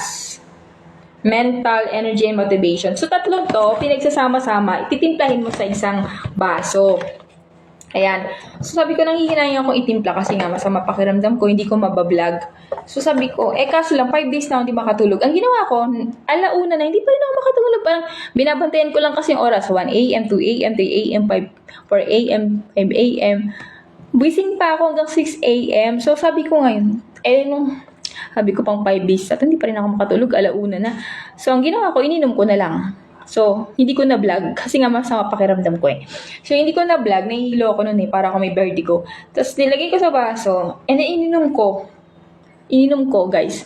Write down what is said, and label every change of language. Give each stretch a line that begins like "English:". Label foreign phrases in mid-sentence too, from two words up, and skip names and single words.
English: Mental, Energy, and Motivation.
Filipino: So tatlong to, pinagsasama-sama, ititimplahin mo sa isang baso. Ayan. So sabi ko, nanghihinayang akong itimpla kasi nga masama pakiramdam ko, hindi ko mabablog. So sabi ko, kaso lang 5 days na ako hindi makatulog. Ang ginawa ko, alauna na, hindi pa rin ako makatulog. Parang binabantayan ko lang kasi yung oras. 1 a.m., 2 a.m., 3 a.m., 4 a.m., 5 a.m. Wising pa ako hanggang 6 a.m. So sabi ko ngayon, sabi ko pang 5 days at hindi pa rin ako makatulog, alauna na. So ang ginawa ko, ininom ko na lang. So, hindi ko na-vlog kasi nga masama pakiramdam ko eh. So, hindi ko na-vlog, nahihilo ako nun eh, para ako may vertigo. Tapos, nilagay ko sa baso, ininom ko, guys.